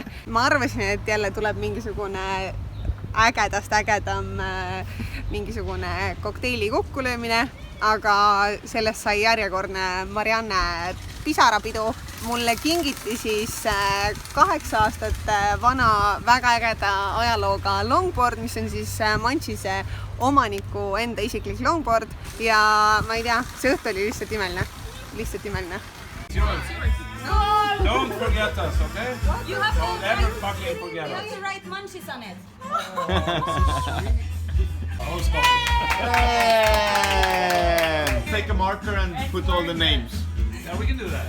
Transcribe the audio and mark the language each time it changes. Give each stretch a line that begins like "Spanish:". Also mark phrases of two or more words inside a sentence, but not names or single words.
Estonian: Ma arvasin, et jälle tuleb mingisugune ägedam mingisugune kokteili kokkulöömine, aga sellest sai järjekordne Marianne pisarapidu. Mulle kingiti siis 8 aastat vana väga ägeda ajalooga longboard, mis on siis Manchise omaniku enda isiklik longboard ja ma ei tea, see õhtu oli lihtsalt imeline.
English: Don't forget us, okay? Don't ever fucking forget us. You have to write Manchis on it. Take a marker and put all the names. Yeah, we can do that.